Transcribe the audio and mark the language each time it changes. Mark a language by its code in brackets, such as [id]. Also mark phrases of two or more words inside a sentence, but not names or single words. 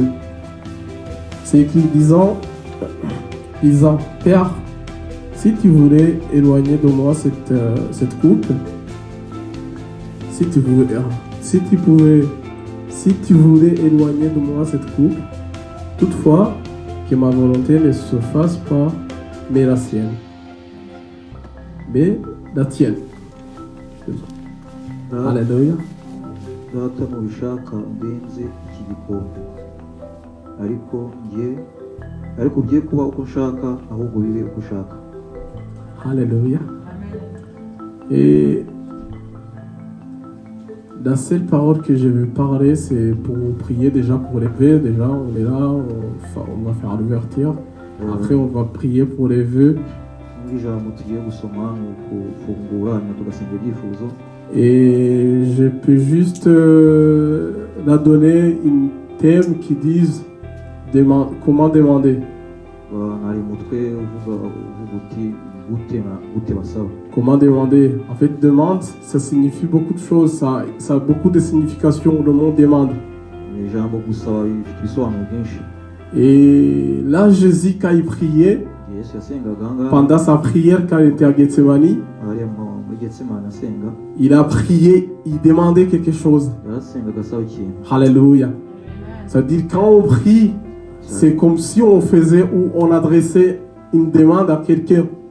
[fr] C'est écrit disant, Père, si tu voulais éloigner de moi cette coupe, si tu voulais éloigner de moi cette coupe, toutefois, que ma volonté ne se fasse pas, mais la sienne. Mais la tienne. Alléluia. [rw] Data mubishaka ndenze iki gikombe, ariko ugiye kuba uko ushaka ahubwo bibe uko ushaka. [fr] Alléluia. Et la seule parole que je vais parler, c'est pour prier déjà pour les vœux. Déjà, on est là, on va faire l'ouverture. Après, on va prier pour les vœux. [rw] Ijambo tugiye gusoma ni ukufungura hanyuma tugasenga ibyifuzo. [fr] Et je peux juste la donner une thème qui dise comment demander. [rw] Hari umutwe uvuga uti gute basaba. [fr] Comment demander? En fait, demande, ça signifie beaucoup de choses. Ça a beaucoup de significations. Le mot demande. [rw] Ijambo gusaba ifite ibisobanuro byinshi. [fr] Et là, Jésus, quand il priait, pendant sa prière, quand il était à Gethsemane, il a prié, il demandait quelque chose. Alléluia. C'est-à-dire, quand on prie, c'est comme si on faisait ou on adressait une demande à quelqu'un.